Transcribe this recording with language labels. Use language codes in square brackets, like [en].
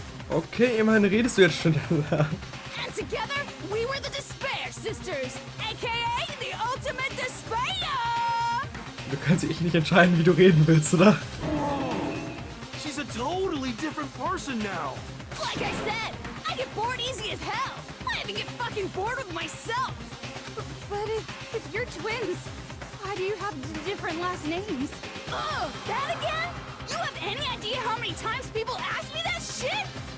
[de] Okay, immerhin redest du jetzt schon danach. [en] And together, we were the Despair Sisters, aka the ultimate despair! [de] Du kannst dich nicht entscheiden, wie du reden willst, oder? [en] She's a totally different person now. Like I said, I get bored easy as hell. I even get fucking bored with myself. But if you're twins, why do you have different last names? Ugh, that again? You have any idea how many times people ask me that shit?